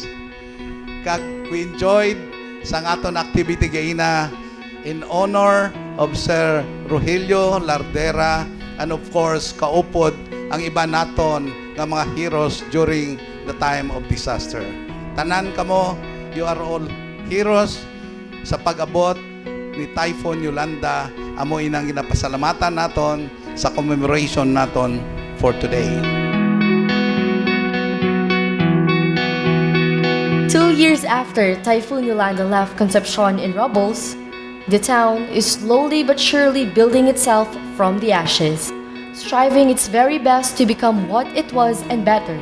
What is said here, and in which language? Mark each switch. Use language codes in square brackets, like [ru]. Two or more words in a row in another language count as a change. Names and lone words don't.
[en] Kag we enjoyed [hil] sa aton [en] activity gaina in honor of Sir Rogelio Lardera, and of course, [hil] kaupod ang iba naton nga mga heroes [en] during the time of disaster. [hil] Tanan kamo, [en] you are all heroes [hil] sa pag-abot ni [en] Typhoon Yolanda. [hil] Amo inang ginapasalamatan naton sa commemoration naton [en] for today. 2 years after Typhoon Yolanda left Concepcion in rubbles, the town is slowly but surely building itself from the ashes, striving its very best to become what it was and better.